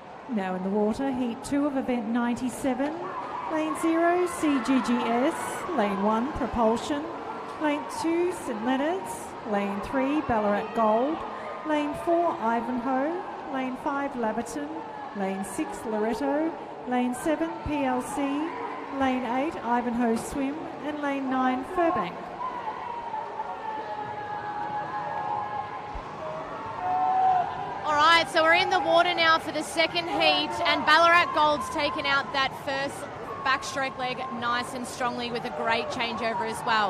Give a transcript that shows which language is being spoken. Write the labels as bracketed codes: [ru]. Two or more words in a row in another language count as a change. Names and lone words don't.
[en] Now in the water, heat 2 of event 97. Lane 0, CGGS. Lane 1, Propulsion. Lane 2, St Leonard's. Lane 3, Ballarat Gold. Lane 4, Ivanhoe. Lane 5, Laverton. Lane 6, Loretto. Lane 7, PLC. Lane 8, Ivanhoe Swim. And Lane 9, Furbank. All right, so we're in the water now for the second heat, and Ballarat Gold's taken out that first backstroke leg nice and strongly with a great changeover as well.